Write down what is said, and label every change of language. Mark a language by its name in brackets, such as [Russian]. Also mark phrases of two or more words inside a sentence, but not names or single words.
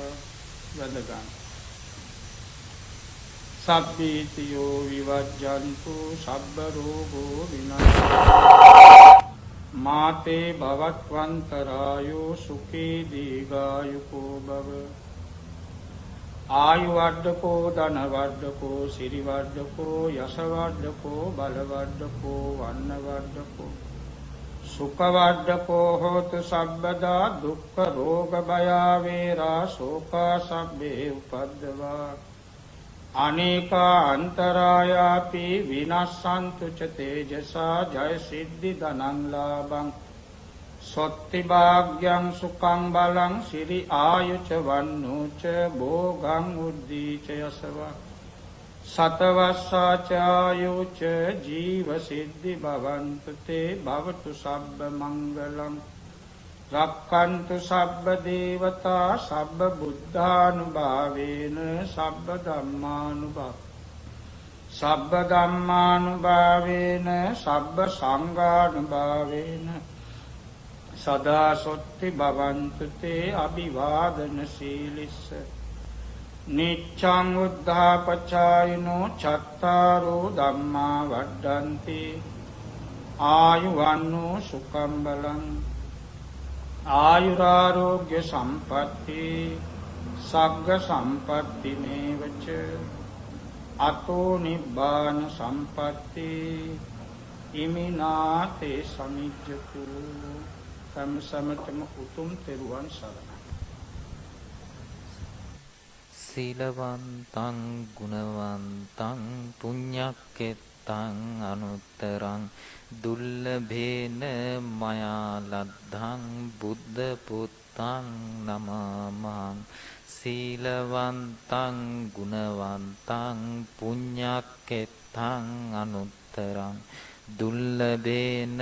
[Pali] වදගත් සබ්බීතියෝ විවජ්ජන්තු සබ්බ රෝගෝ විනාශ මාතේ භවත්වන්තරායෝ සුඛී දීඝායුකෝ භව. ආයු වඩ්ඩකෝ, ධන වඩ්ඩකෝ, සිරි වඩ්ඩකෝ, යස වඩ්ඩකෝ, බල වඩ්ඩකෝ, වන්න වඩ්ඩකෝ, සුඛ වඩ්ඩකෝ හෝතු සබ්බදා. දුක්ඛ රෝග භය වේරා ශෝකා සබ්බේ උපද්දවා. අනේකා අන්තරායාපි විනස්සන්තු ච තේජසා ජය සිද්ධි ධනං ලාභං සොත්ති භාග්‍යං සුඛං බලං සිරි ආයුච වන්නෝච භෝගං උද්ධීච යසවා. සතවස්සාචායුච ජීව සිද්ධි භවන්තු තේ භවතු සබ්බ මංගලං. රක්ඛන්තු සබ්බ දේවතා සබ්බ බුද්ධානුභාවේන සබ්බ ධම්මානුභාවේන සබ්බ සංඝානුභාවේන සදා සොත්ති භවන්තු තේ අභිවාදන සීලිස්ස. නිච්ඡං උද්ධාපචායිනෝ චත්තාරෝ ධම්මා වඩ්ඩන්ති ආයුවන්නෝ සුඛං බලං. ආයුරාෝග්‍ය සම්පatti සග්ග සම්පatti මේවච අතෝ නිබ්බාන සම්පatti ඉමිනාතේ සමිජ්ජතු. [Sinhala] සමසමතම උතුම් තෙරුවන් සරණයි. [Pali] සීලවන්තං ගුණවන්තං පුඤ්ඤක්කෙත්තං අනුත්තරං දුල්ලභේන මයා ලද්ධං බුද්ධ පුත්තං නමාමං. සීලවන්තං ගුණවන්තං පුඤ්ඤක්කෙත්තං අනුත්තරං දුල්ලභේන